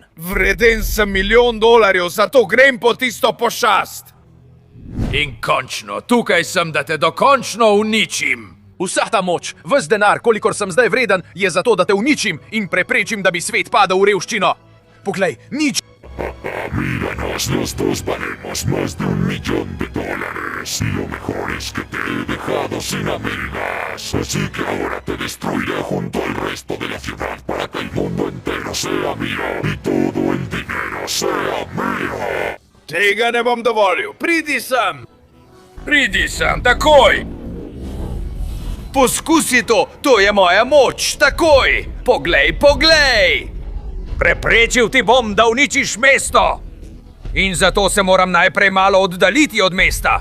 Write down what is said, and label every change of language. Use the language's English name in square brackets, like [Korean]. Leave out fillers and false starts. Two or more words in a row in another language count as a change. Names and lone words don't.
[Slovenian] Vreden sem $1 milijon, zato grem po tisto pošast! In končno, tukaj sem, da te dokončno uničim. Vsa ta moč, ves denar, kolikor sem zdaj vreden, je zato, da te uničim in preprečim, da bi svet padal v revščino. Poglej, nič. [Spanish] Míranos, los dos valemos más de $1 millón. Y lo mejor es que te he dejado sin amigas. Así que ahora te destruiré junto al resto de la ciudad para que el mundo entero sea mío y todo el dinero sea mío. [Slovenian] Tega ne bom dovolil, pridi sem, takoj! Poskusi to je moja moč, takoj! Poglej! Preprečil ti bom, da uničiš mesto! In zato se moram najprej malo oddaljiti od mesta.